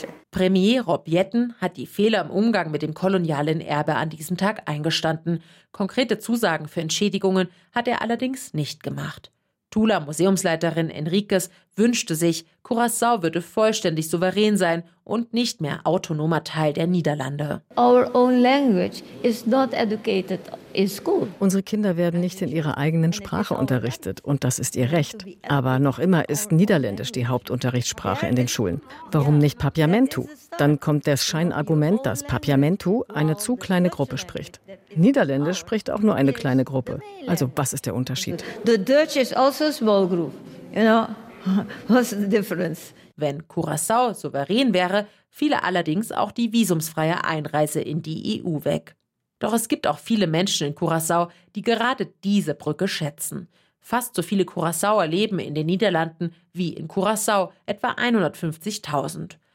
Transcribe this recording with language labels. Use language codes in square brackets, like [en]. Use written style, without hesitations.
[de] Premier Rob Jetten hat die Fehler im Umgang mit dem kolonialen Erbe an diesem Tag eingestanden. Konkrete Zusagen für Entschädigungen hat er allerdings nicht gemacht. Tula-Museumsleiterin Enriquez wünschte sich, Curaçao würde vollständig souverän sein und nicht mehr autonomer Teil der Niederlande. [en] Our own language is not educated in school. [de] Unsere Kinder werden nicht in ihrer eigenen Sprache unterrichtet und das ist ihr Recht. Aber noch immer ist Niederländisch die Hauptunterrichtssprache in den Schulen. Warum nicht Papiamentu? Dann kommt das Scheinargument, dass Papiamentu eine zu kleine Gruppe spricht. Niederländisch spricht auch nur eine kleine Gruppe. Also was ist der Unterschied? [en] The Dutch is also a small group, you know. What's the difference? [de] Wenn Curaçao souverän wäre, fiele allerdings auch die visumsfreie Einreise in die EU weg. Doch es gibt auch viele Menschen in Curaçao, die gerade diese Brücke schätzen. Fast so viele Curaçaoer leben in den Niederlanden wie in Curaçao, etwa 150.000.